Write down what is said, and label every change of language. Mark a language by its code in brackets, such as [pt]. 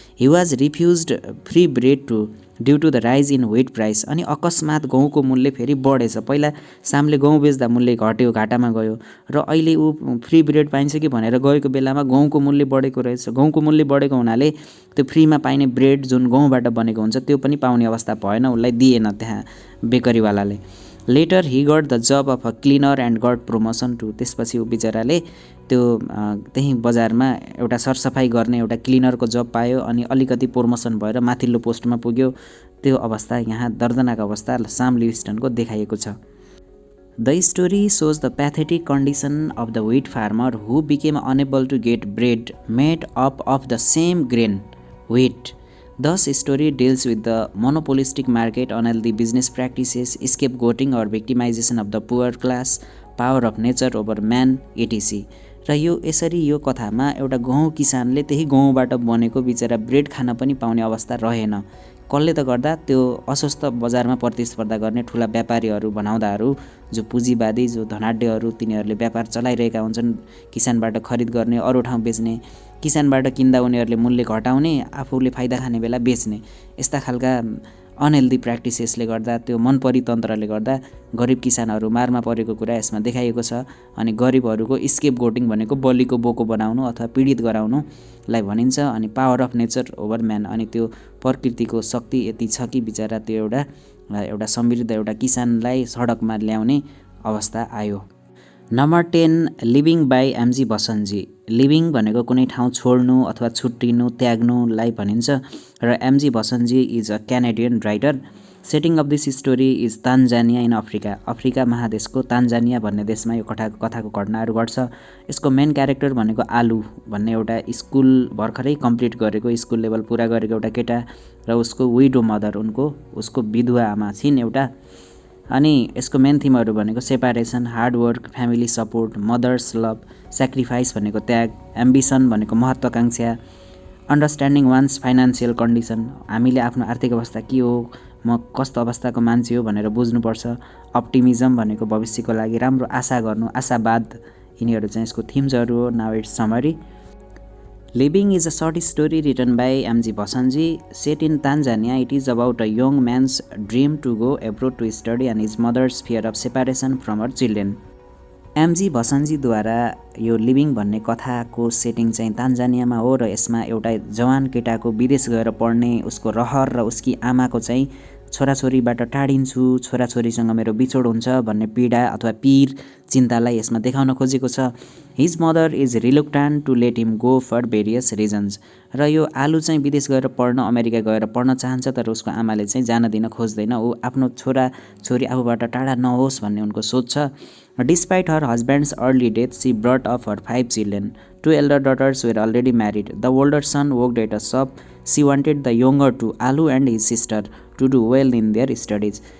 [en] He was refused free bread due to the rise in wheat price. [ne] अनि अकस्मात गहुँको मूल्य फेरि बढेछ। पहिला सामले गहुँ बेच्दा मूल्य घट्यो, घाटामा गयो र अहिले ऊ फ्री ब्रेड पाइन्छ कि भनेर गएको बेलामा गहुँको मूल्य बढेको रहेछ। गहुँको मूल्य बढेको हुनाले त्यो फ्रीमा पाइने ब्रेड जुन गहुँबाट बनेको हुन्छ त्यो पनि पाउने अवस्था भएन, उसलाई दिएन त्यहाँ बेकरीवालाले। [en] Later he got the job of a cleaner and got promotion too. [ne] त्यसपछि ऊ बिचराले त्यो त्यही बजारमा एउटा सरसफाइ गर्ने एउटा क्लिनरको जब पायो अनि अलिकति प्रमोसन भएर माथिल्लो पोस्टमा पुग्यो। त्यो अवस्था यहाँ दर्दनाक अवस्था साम लिविस्टनको देखाइएको छ। [en] The story shows the pathetic condition of the wheat farmer who became unable to get bread made up of the same grain, wheat. Thus, story deals with the monopolistic market, unhealthy business practices, scapegoating or victimization of the poor class, power of nature over man, etc. [ne] र यो यसरी यो कथामा एउटा गहुँ किसानले त्यही गहुँबाट बनेको बिचरा ब्रेड खान पनि पाउने अवस्था रहेन। कसले त गर्दा त्यो अस्वस्थ बजारमा प्रतिस्पर्धा गर्ने ठुला व्यापारीहरू भनाउँदाहरू, जो पुँजीवादी, जो धनाढ्यहरू, तिनीहरूले व्यापार चलाइरहेका हुन्छन्, किसानबाट खरिद गर्ने, अरू ठाउँ बेच्ने, किसानबाट किन्दा उनीहरूले मूल्य घटाउने, आफूले फाइदा खाने बेला बेच्ने, यस्ता खालका अनहेल्दी प्र्याक्टिसेसले गर्दा, त्यो मनपरी तन्त्रले गर्दा गरिब किसानहरू मारमा परेको कुरा यसमा देखाइएको छ। अनि गरिबहरूको स्केप गोटिङ भनेको बलिको बोको बनाउनु अथवा पीडित गराउनुलाई भनिन्छ। अनि [en] power of nature over man, [ne] अनि त्यो प्रकृतिको शक्ति यति छ कि बिचरा त्यो एउटा समृद्ध एउटा किसानलाई सडकमा ल्याउने अवस्था आयो। Number 10 living by MG बसन्तजी। Living भनेको कुनै ठाउँ छोड्नु अथवा छुट्टिनु त्याग्नुलाई भनिन्छ र MG बसन्तजी [en] Is a Canadian writer. Setting of this story is Tanzania in Africa. [ne] Africa महादेशको Tanzania भन्ने देशमा यो कथाको घटनाहरू घट्छ। यसको मेन क्यारेक्टर भनेको आलु भन्ने एउटा स्कुल भर्खरै कम्प्लिट गरेको स्कुल लेभल पुरा गरेको एउटा केटा र उसको विडो मदर उसको विधवा आमा छिन् एउटा। अनि यसको मेन थिमहरू भनेको सेपारेसन, hard work, family support, mothers love, sacrifice भनेको त्याग, एम्बिसन भनेको महत्त्वाकांक्षा, [en] understanding one's financial condition, [ne] हामीले आफ्नो आर्थिक अवस्था के हो, म कस्तो अवस्थाको मान्छे हो भनेर बुझ्नुपर्छ, अप्टिमिजम भनेको भविष्यको लागि राम्रो आशा गर्नु, आशावाद, यिनीहरू चाहिँ यसको थिम्सहरू हो। [en] Now it's summary. Living is a short story written by M.G. Bhasanji. Set in Tanzania, it is about a young man's dream to go abroad to study and his mother's fear of separation from her children. M.G. [ne] Bhasanjiद्वारा यो living भन्ने कथाको setting चाहिँ तान्जानियामा हो र यसमा एउटा जवान केटाको विदेश गएर पढ्ने उसको रहर र उसकी आमाको चाहिँ छोराछोरीबाट टाढिन्छु, छोराछोरीसँग मेरो बिछोड हुन्छ भन्ने पीडा अथवा पीर चिन्तालाई यसमा देखाउन खोजेको छ। [en] His mother is reluctant to let him go for various reasons. [ne] र यो आलु चाहिँ विदेश गएर पढ्न, अमेरिका गएर पढ्न चाहन्छ तर उसको आमाले चाहिँ जान दिन खोज्दैन। ऊ आफ्नो छोरी आफूबाट टाढा नहोस् भन्ने उनको सोच छ। [en] Despite her husband's early death, she brought up her 5 children. 2 elder daughters were already married. The older son worked at a shop. She wanted the younger two, Alu and his sister, to do well in their studies.